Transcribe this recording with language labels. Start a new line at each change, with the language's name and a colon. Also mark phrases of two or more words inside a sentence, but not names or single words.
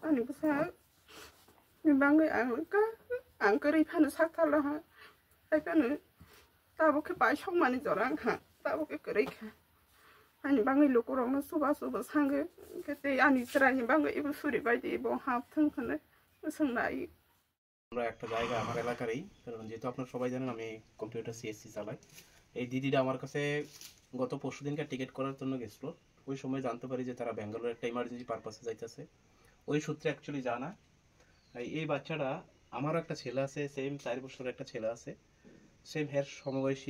Kok Borok: Ani basa ni bangai ang kari phanu sakthalo ha ai kanu tabo ke pai song mani jorang ha tabo ke kari kha ani bangai lokorong no suba sange ke te ani sra ni bangai ibu suri bai di bo hap thang khane sangnai
Bangla: আমরা একটা জায়গা আমার এলাকারই, কারণ যেহেতু আপনারা সবাই জানেন আমি
English: computer CSC
Bangla: চালাই। এই দিদিটা আমার কাছে গত পরশু দিনকার টিকিট করার জন্য গেছিলো। ওই সময় জানতে পারি যে তারা ব্যাঙ্গালোর একটা
English: emergency purpose
Bangla: যাইতেছে। ওই সূত্রে অ্যাকচুয়ালি জানা এই বাচ্চাটা আমারও একটা ছেলে আছে, সেম 4 বছরের একটা ছেলে আছে, সেম হের সমবয়সী।